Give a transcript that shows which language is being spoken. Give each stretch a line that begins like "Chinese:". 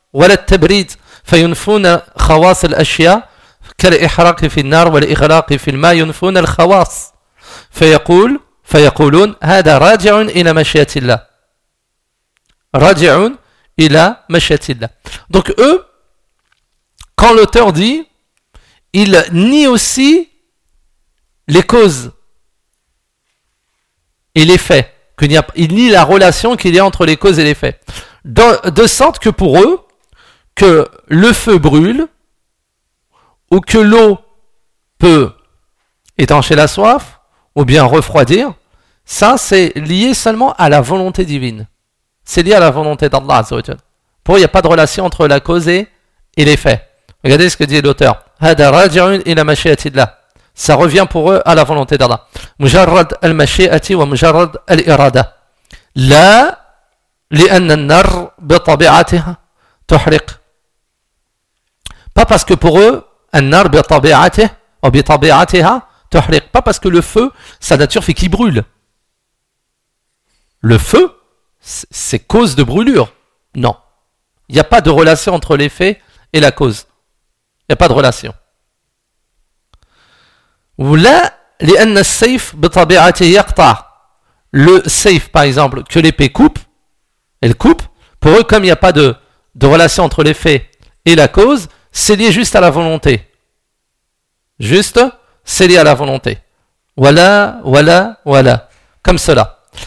Arabic: ولا التبريد فينفون خواص الأشياء كالإحراق في النار والإغلاق في الماء ينفون الخواص فيقولون هذا راجع إلى مشيئة الله راجع إلى مشيئة الله.
French: Donc eux, quand l'auteur dit, il nie aussi les causes et les faits. Il nie la relation qu'il y a entre les causes et les faits. De sorte que pour eux, que le feu brûle ou que l'eau peut étancher la soif ou bien refroidir, ça c'est lié seulement à la volonté divine. C'est lié à la volonté d'Allah
Arabic: Azza wa Jalla.
French: Pour eux, il n'y a pas de relation entre la cause et les faits. Regardez ce que dit l'auteur.
Arabic: هذا راجع إلى مشيئة الله.
French: Ça revient pour eux à la volonté d'Allah.
Arabic: مجرد المشيئة ومجرد الإرادة. لا لأن النار بطبيعتها تحرق.
French: Pas parce que pour eux,
Arabic: النار بطبيعته أو بطبيعتها تحرق.
French: Pas parce que le feu, sa nature fait qu'il brûle. Le feu, c'est cause de brûlure. Non. Il n'y a pas de relation entre les faits et la cause. Il n'y a pas de relation. Là,
Arabic: لِأَنَّ السَّيْف بِطَبِعَةِ يَقْطَعَ.
French: Le سَيْف, par exemple, que l'épée coupe, elle coupe. Pour eux, comme il n'y a pas de relation entre les faits et la cause, c'est lié juste à la volonté. Juste, c'est lié à la volonté. Voilà, voilà, voilà. Comme cela.